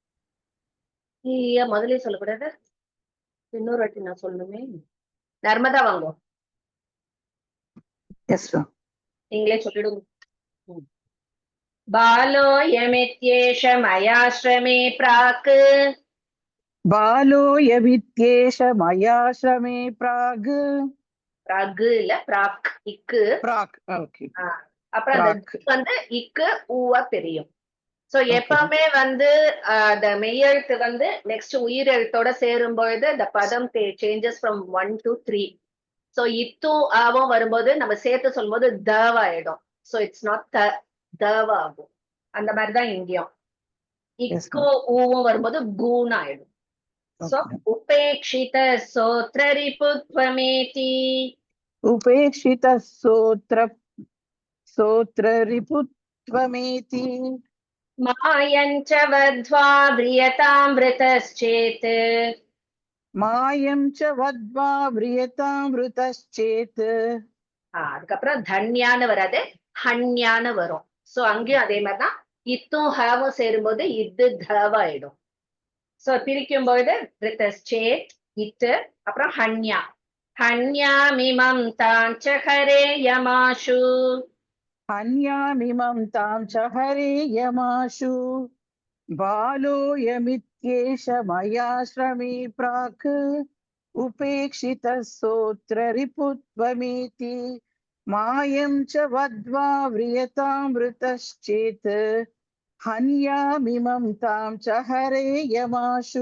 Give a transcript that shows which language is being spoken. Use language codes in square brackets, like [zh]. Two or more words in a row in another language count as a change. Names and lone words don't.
[ta] முதலே சொல்லக்கூடாது, இன்னொரு வாட்டி நான் சொல்லணுமே. நர்மதா வாங்கோ. [en] Yes, sir. [ta] நீங்களே சொல்லிடுங்க. [sa] बालो यमित्येष मयाश्रमे प्राक्. बालो यमित्येष मयाश्रमे प्राग्. [ta] பிராக் இல்ல பிராக், இக்கு. [sa] प्राक्, okay. [ta] அப்புறம் அந்த வந்து இக்கு ஊவா தெரியும். சோ எப்பவுமே வந்து அந்த மெய்யெழுத்து வந்து நெக்ஸ்ட் உயிரெழுத்தோட சேரும் பொழுது the பதம் [en] changes from 1 to 3. [ta] சோ இத்து ஆவும் வரும்போது நம்ம சேர்த்து சொல்லும்போது தவாயிடும். [en] so it's not தவாகும். [ta] அந்த மாதிரிதான் இங்கேயும் இக்கு ஊவும் வரும்போது கூன் ஆயிடும். [sa] सो उपेक्षित सोत्र रिपुत्वमेति. उपेक्षित सोत्र रिपुत्वमेति. मायञ्च वध्वा व्रियतामृतश्चेत्. मायं च वद्वा व्रियतामृतश्चेत्. [ta] அதுக்கப்புறம் தன்யான்னு வராது, ஹன்யான்னு வரும். சோ அங்கேயும் அதே மாதிரிதான் இத்தும் ஹாவும் சேரும்போது இது தவாயிடும். சோ பிரிக்கும் பொழுது ரிதஸ்சேத் இத்து, அப்புறம் ஹன்யா. [sa] हन्यामिमं ताञ्च हरे यमाशु. हन्यामिमं तां च हरे यमाशु. बालो यमित्येष मयाश्रमे प्राक् उपेक्षितः सोत्र रिपुत्वमेति. मायं च वद्वा व्रियतामृतश्चेत् हन्यामिमं तां च हरे यमाशु.